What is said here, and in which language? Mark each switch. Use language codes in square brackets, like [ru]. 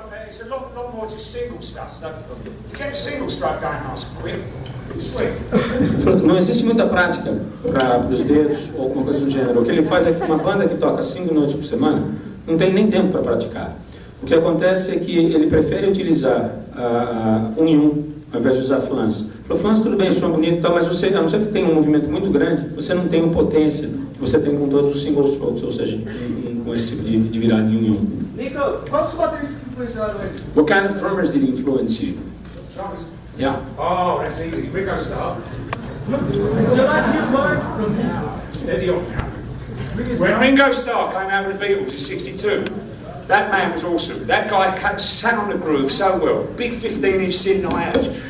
[en] It's a lot more just single stuff. So you get a single stroke going nice and quick. Sweet. [pt] Não existe muita prática para os dedos ou alguma coisa do gênero. O que ele faz é que uma banda que toca 5 noites por semana não tem nem tempo para praticar. O que acontece é que ele prefere utilizar um em um, ao invés de usar flans. Flans, tudo bem, soa bonito e tal, mas você, a não ser que tenha um movimento muito grande, você não tem a potência que você tem com todos os single strokes, ou seja, com esse tipo de virada em um em um. Nico, quais os bateristas que influenciaram ele? [en] What kind of drummers did he influence you? Drummers? Yeah. Oh, that's easy. Ringo Starr. You like him more? Steady on now. When Ringo Starr came out with the Beatles in '62, that man was awesome. That guy sat on the groove so well. Big 15-inch synth-hi-hats.